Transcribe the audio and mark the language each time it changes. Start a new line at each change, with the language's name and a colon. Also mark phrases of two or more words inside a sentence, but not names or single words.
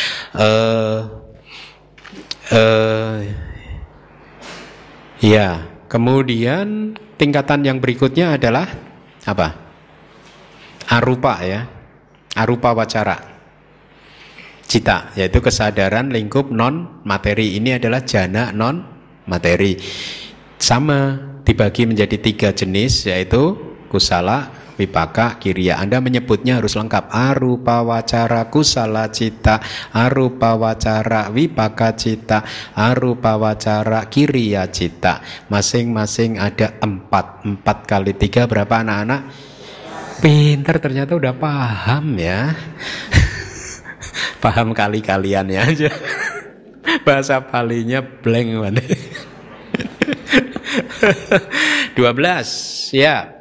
Indonesian: Ya, kemudian tingkatan yang berikutnya adalah apa? Arupa, ya.
Pali: Arupa wacara cita,
Indonesian: yaitu kesadaran lingkup non materi. Ini adalah jana non materi. Sama dibagi menjadi 3 jenis, yaitu
Pali: kusala, vipaka, kiriya.
Indonesian: Anda menyebutnya harus lengkap.
Pali: Arupa wacara kusala cita, arupa wacara vipaka cita, arupa wacara kiriya cita.
Indonesian: Masing-masing ada 4. 4 kali 3 berapa anak-anak? Pintar, ternyata udah paham, ya. Paham kali-kaliannya aja. Bahasa Palinya blank banget. 12, ya.